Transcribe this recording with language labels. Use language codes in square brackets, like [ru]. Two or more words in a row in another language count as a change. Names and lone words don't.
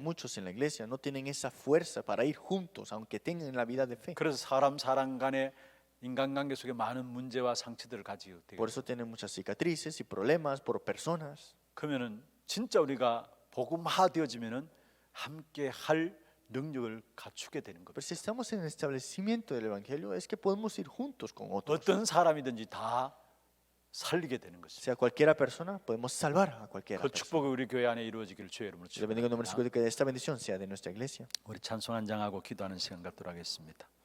[es] Muchos en la iglesia no tienen esa fuerza para ir juntos, aunque tengan la vida de fe. [ko] 그래서 사람 간의 인간관계 속에 많은 문제와 상처들을 가지고 돼요. [es] Por eso tienen muchas cicatrices y problemas por personas. [ko] 그러면은 진짜 우리가 복음화되어지면은 함께 할 능력을 갖추게 되는 겁니다. [es] Pero si estamos en el establecimiento del Evangelio, es que podemos ir juntos con otros. [ko] 어떤 사람이든지 다 살리게 되는 것입니다. [es] Sea cualquiera persona, podemos salvar a cualquiera [ko] 그 [es] persona. [ko] 축복이 우리 교회 안에 이루어지기를 주의 이름으로 [es] Le bendigo en nombre de [ko] 축원합니다. [es] Jesús, que esta bendición sea de nuestra iglesia. [ko] 우리 찬송 한 장하고 기도하는 시간 갖도록 하겠습니다.